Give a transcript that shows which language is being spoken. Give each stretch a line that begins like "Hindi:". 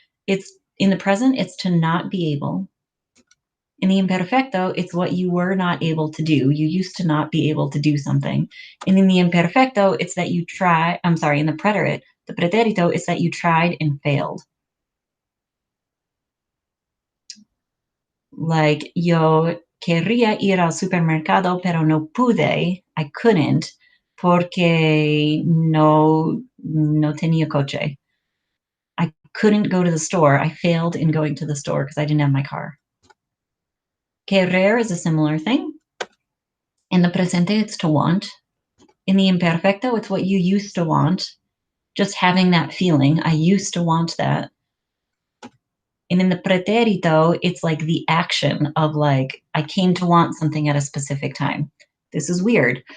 English: It's in the present, it's to not be able. In the imperfecto, it's what you were not able to do. You used to not be able to do something. And in the imperfecto, it's that you try, I'm sorry, in the preterite, the preterito, it's that you tried and failed.
Spanish: Like, yo querría ir al supermercado, pero no pude.
English: I couldn't
Spanish: porque no tenía coche.
English: I couldn't go to the store. I failed in going to the store because I didn't have my car. Querer is a similar thing. In the presente, it's to want. In the imperfecto, it's what you used to want. Just having that feeling. I used to want that. And in the preterito, it's like the action of like, I came to want something at a specific time. This is weird.